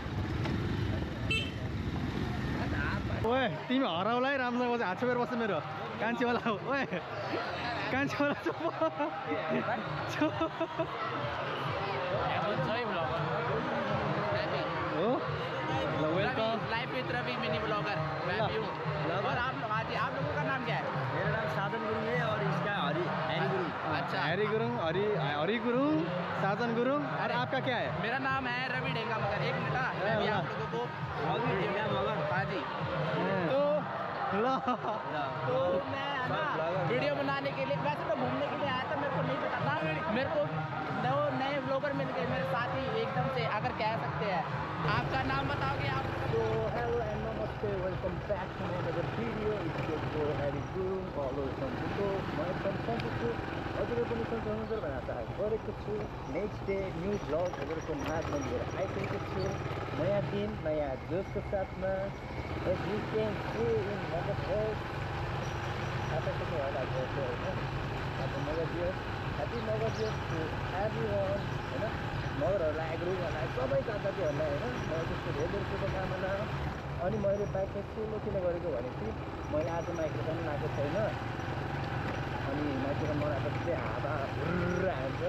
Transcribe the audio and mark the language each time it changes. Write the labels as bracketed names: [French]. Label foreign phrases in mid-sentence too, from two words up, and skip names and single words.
[Nepali] ओए तिमी हराउला है राम्रोसँग बस्छ हात छोपेर बस्छ मेरो कान्छेवाला हो ओए कान्छेवाला हो ल वेलकम [English] live with Ravi mini blogger [Hindi] मैं भी हूँ और आप लोग आज आप लोगों का नाम क्या है मेरा नाम साधन गुरुङ है और इसका हरि गुरुङ अच्छा हरि गुरुङ हरि गुरुङ साजन गुरुङ और आपका क्या है मेरा नाम है रवि डेंगा मगर एक मिनट मैं भी आप लोगों को हाँ जी तो मैं ना वीडियो बनाने के लिए वैसे तो घूमने के लिए आया था मेरे को नहीं पता था मेरे को नए ब्लॉगर मिल गए मेरे साथ ही एकदम से अगर कह सकते हैं आपका नाम बताओगे आप [English] So hello and namaste, welcome back to another video. It's your boy Harry Guruङ all over from Bundo. [Nepali] म एकदम सन्चै छु हजुरहरू पनि सन्चै हुनुहुन्छ भनेर आशा गरेको छु [English] next day new blog [Nepali] हजुरहरूको माझमा लिएर आइसकेको छु नयाँ दिन नयाँ जोसको साथमा [English] as you can see in Mother Earth [Nepali] थाहा पाइसक्नु होला जोसको होइन आज मगर दियोस् ह्याप्पी मगर दियोस् [English] to everyone [Nepali] होइन मगरहरूलाई गुरुङहरूलाई सबै साथीहरूलाई होइन म त्यस्तो धेरै धेरै शुभकामना अनि मैले बाइक चाहिँ सोलो किन गरेको भनेपछि मैले आज माइक्रोफोन लगाएको छैन अनि माइक्रोफोन लगाएको चाहिँ हावा हुर्र हान्छ